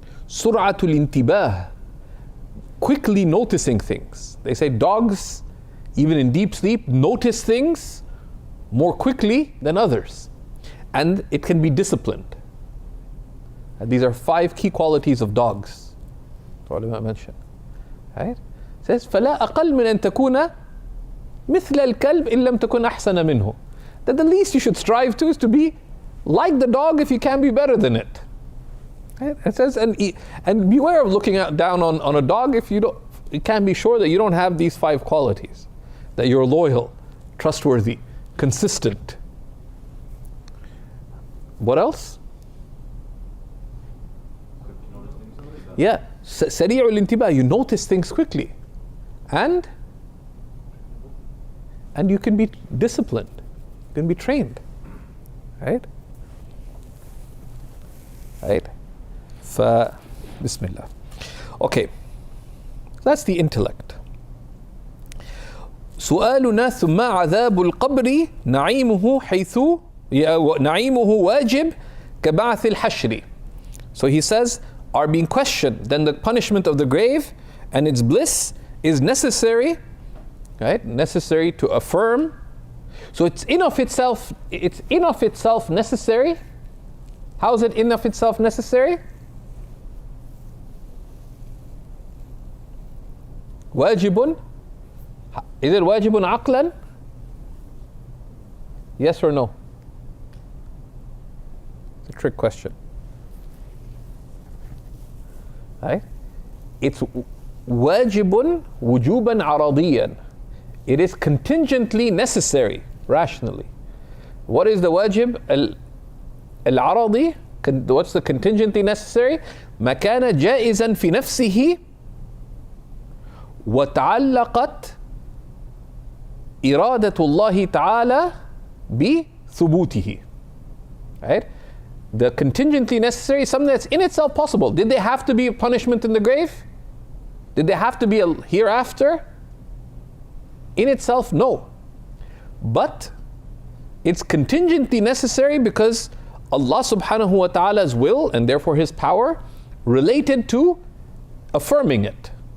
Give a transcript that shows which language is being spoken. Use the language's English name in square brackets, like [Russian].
[English] Sur'atul intibah, quickly noticing things. They say dogs, even in deep sleep, notice things more quickly than others. And it can be disciplined. And these are 5 key qualities of dogs. That's what I mentioned. Right? It says, [Arabic] فَلَا أَقَلْ مِنْ أَن تَكُونَ مِثْلَ الْكَلْبِ إِن لَمْ تَكُنْ أَحْسَنَ مِنْهُ. [English] That the least you should strive to is to be like the dog if you can be better than it. Right? It says, and beware of looking down on a dog if you can be sure that you don't have these 5 qualities. That you're loyal, trustworthy, consistent. What else? Yeah, sari'ul intibah, you notice things quickly. And you can be disciplined. You can be trained. Right? Right? Bismillah. Okay. That's the intellect. [Arabic] سؤالنا ثم عذاب القبر نعيمه حيث نعيمه واجب كبعث الحشر. [English] So he says, are being questioned, then the punishment of the grave and its bliss is necessary, right? Necessary to affirm. So it's in of itself necessary. How is it in of itself necessary? Wajibun. Is it wajibun aqlan? Yes or no? It's a trick question. Right? It's wajibun wujuban aradiyan. It is contingently necessary, rationally. What is the wajib al-aradi? What's the contingently necessary? [Arabic] ما كان جائزا في نفسه وتعلقت إرادة الله تعالى بثبوته. [English] Right? The contingently necessary is something that's in itself possible. Did there have to be a punishment in the grave? Did there have to be a hereafter? In itself, no. But it's contingently necessary because Allah subhanahu wa ta'ala's will and therefore His power related to affirming it.